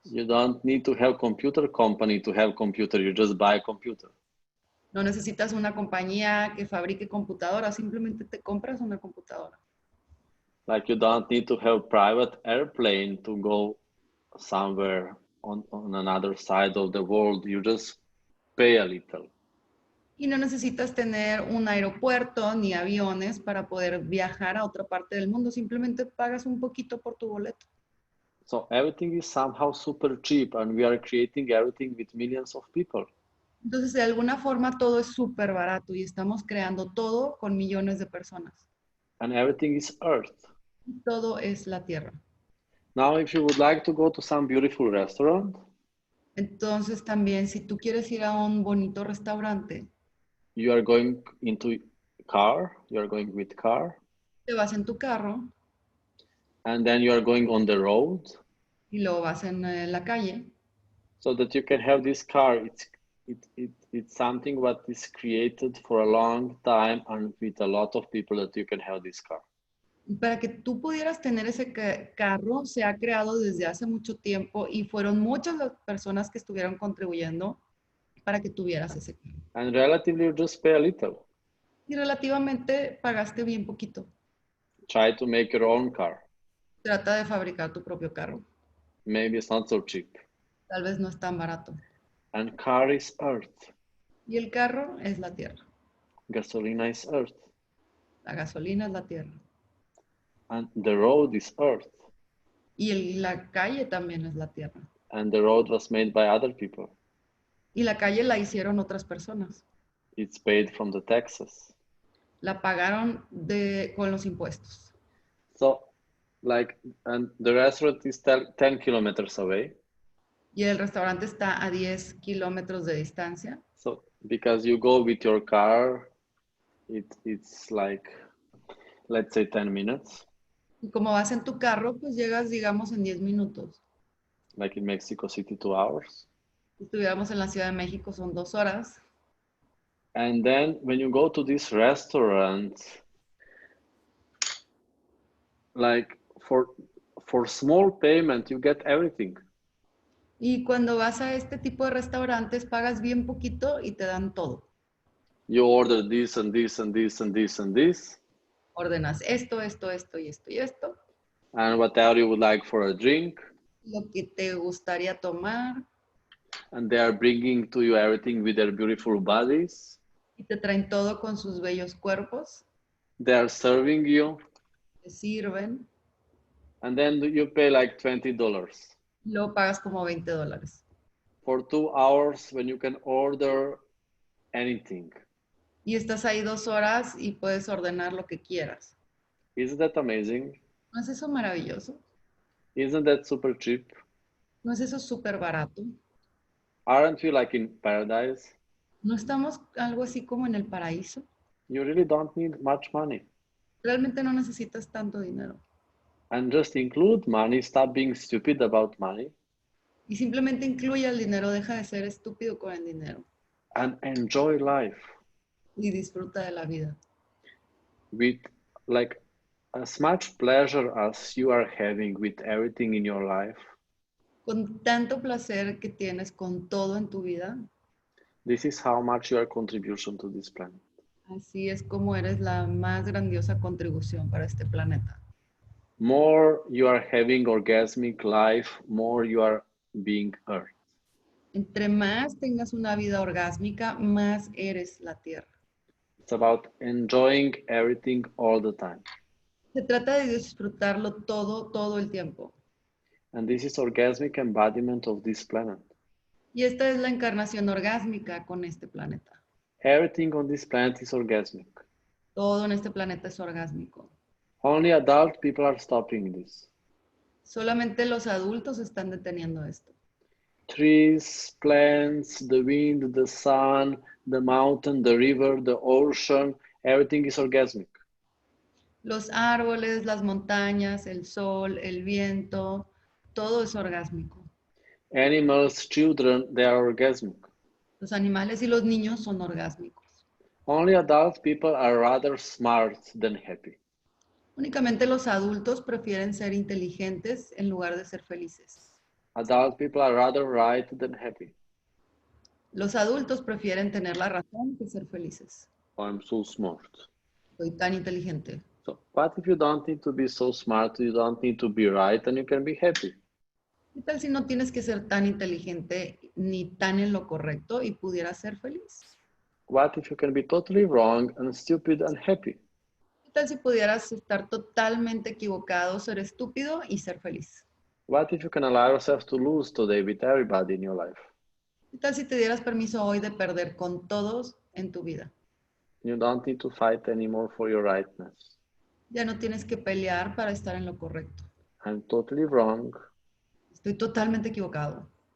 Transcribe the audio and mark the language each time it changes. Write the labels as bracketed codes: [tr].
[en] You don't need to have computer company to have computer. You just buy a computer. [es] No necesitas una compañía que fabrique computadoras, simplemente te compras una computadora. [en] Like you don't need to have private airplane to go somewhere on another side of the world. You just pay a little. [es] Y no necesitas tener un aeropuerto ni aviones para poder viajar a otra parte del mundo. Simplemente pagas un poquito por tu boleto. [en] So everything is somehow super cheap, and we are creating everything with millions of people. [es] Entonces, de alguna forma, todo es súper barato y estamos creando todo con millones de personas. [en] And everything is earth. [es] Y todo es la tierra. [en] Now, if you would like to go to some beautiful restaurant, [es] Entonces, también, si tú quieres ir a un bonito restaurante, [en] you are going into car, you are going with car, [es] te vas en tu carro [en] and then you are going on the road, [es] y luego vas en la calle. [en] so that you can have this car. It's something what is created for a long time and with a lot of people that you can have this car. [es] Y para que tú pudieras tener ese carro, se ha creado desde hace mucho tiempo y fueron muchas las personas que estuvieron contribuyendo para que tuvieras ese carro. [en] And relatively, you just pay a little. [es] Y relativamente pagaste bien poquito. [en] Try to make your own car. [es] Trata de fabricar tu propio carro. [en] Maybe it's not so cheap. [es] Tal vez no es tan barato. [en] And car is earth. [es] Y el carro es la tierra. [en] Gasolina is earth. [es] La gasolina es la tierra. [en] And the road is earth. [es] Y la calle también es la tierra. [en] And the road was made by other people. [es] Y la calle la hicieron otras personas. [en] It's paid from the taxes. [es] La pagaron con los impuestos. [en] So, and the restaurant is 10 kilometers away. [es] Y el restaurante está a 10 kilómetros de distancia. [en] So, because you go with your car, it's like, let's say 10 minutes. [es] Y como vas en tu carro, pues llegas, digamos, en 10 minutos. [en] Like in Mexico City, 2 hours. [es] Si estuviéramos en la Ciudad de México, son 2 horas. [en] And then when you go to this restaurant, like for small payment, you get everything. [es] Y cuando vas a este tipo de restaurantes, pagas bien poquito y te dan todo. [en] You order this and this and this and this and this. [es] Ordenas esto, esto, esto y esto y esto. [en] And whatever you would like for a drink. [es] Lo que te gustaría tomar. [en] And they are bringing to you everything with their beautiful bodies. [es] Y te traen todo con sus bellos cuerpos. [en] They are serving you. [es] Te sirven. [en] And then you pay like $20. [es] Luego pagas como $20. [en] For 2 hours when you can order anything. [es] Y estás ahí 2 horas y puedes ordenar lo que quieras. [en] Isn't that amazing? [es] ¿No es eso maravilloso? [en] Isn't that super cheap? [es] ¿No es eso súper barato? [en] Aren't we like in paradise? [es] ¿No estamos algo así como en el paraíso? [en] You really don't need much money. [es] Realmente no necesitas tanto dinero. [en] And just include money, stop being stupid about money. [es] Y simplemente incluye el dinero, deja de ser estúpido con el dinero. [en] And enjoy life. [es] Y disfruta de la vida. [en] With like as much pleasure as you are having with everything in your life. [es] Con tanto placer que tienes con todo en tu vida. [en] This is how much your contribution to this planet. [es] Así es como eres la más grandiosa contribución para este planeta. [en] More you are having orgasmic life, more you are being earth. [es] Entre más tengas una vida orgásmica, más eres la tierra. [en] It's about enjoying everything all the time. [es] Se trata de disfrutarlo todo el tiempo. [en] And this is orgasmic embodiment of this planet. [es] Y esta es la encarnación orgásmica con este planeta. [en] Everything on this planet is orgasmic. [es] Todo en este planeta es orgásmico. [en] Only adult people are stopping this. [es] Solamente los adultos están deteniendo esto. [en] Trees, plants, the wind, the sun, the mountain, the river, the ocean, everything is orgasmic. [es] Los árboles, las montañas, el sol, el viento, todo es orgásmico. [en] Animals, children, they are orgasmic. [es] Los animales y los niños son orgásmicos. [en] Only adult people are rather smart than happy. [es] Únicamente los adultos prefieren ser inteligentes en lugar de ser felices. [en] Adult people are rather right than happy. [es] Los adultos prefieren tener la razón que ser felices. [en] I'm so smart. [es] Soy tan inteligente. [en] So what if you don't need to be so smart, you don't need to be right, and you can be happy? [es] ¿Qué tal si no tienes que ser tan inteligente ni tan en lo correcto y pudieras ser feliz? [en] What if you can be totally wrong and stupid and happy? [es] ¿Qué tal si pudieras estar totalmente equivocado, ser estúpido y ser feliz? [en] What if you can allow yourself to lose today with everybody in your life? [es] ¿Qué tal si te dieras permiso hoy de perder con todos en tu vida? [en] You don't need to fight anymore for your rightness. [es] Ya no tienes que pelear para estar en lo correcto. [en] I'm totally wrong. [es] Estoy totalmente equivocado.